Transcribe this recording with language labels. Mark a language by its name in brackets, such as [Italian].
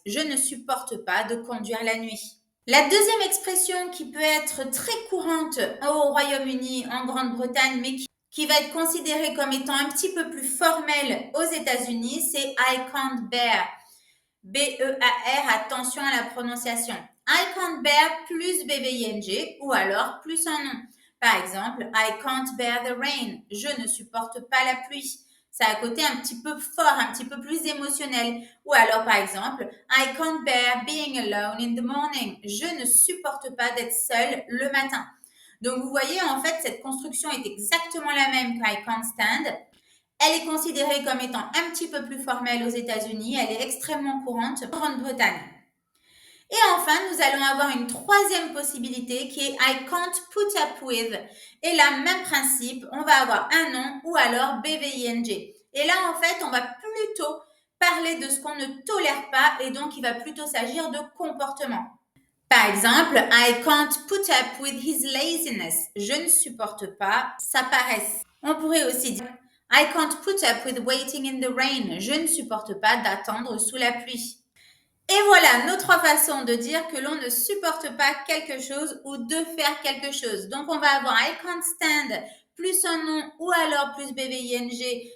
[French] Je ne supporte pas de conduire la nuit. La deuxième expression qui peut être très courante au Royaume-Uni, en Grande-Bretagne, mais qui va être considérée comme étant un petit peu plus formelle aux États-Unis, c'est [English] I can't bear. [French] B-E-A-R, attention à la prononciation. [English] I can't bear [French] plus BV-ING ou alors plus un nom. Par exemple, [English] I can't bear the rain. [French] Je ne supporte pas la pluie. Ça a un côté un petit peu fort, un petit peu plus émotionnel. Ou alors, par exemple, [English] I can't bear being alone in the morning. [French] Je ne supporte pas d'être seule le matin. Donc, vous voyez, en fait, cette construction est exactement la même qu' [English] I can't stand. [French] Elle est considérée comme étant un petit peu plus formelle aux États-Unis. Elle est extrêmement courante en Grande-Bretagne. Et enfin, nous allons avoir une troisième possibilité qui est [English] I can't put up with. [French] Et là, même principe, on va avoir un nom ou alors BVING. Et là, en fait, on va plutôt parler de ce qu'on ne tolère pas et donc il va plutôt s'agir de comportement. Par exemple, [English] I can't put up with his laziness. [French] Je ne supporte pas sa paresse. On pourrait aussi dire [English] I can't put up with waiting in the rain. [French] Je ne supporte pas d'attendre sous la pluie. Et voilà nos 3 façons de dire que l'on ne supporte pas quelque chose ou de faire quelque chose. Donc, on va avoir [English] I can't stand [French] plus un nom ou alors plus BVING.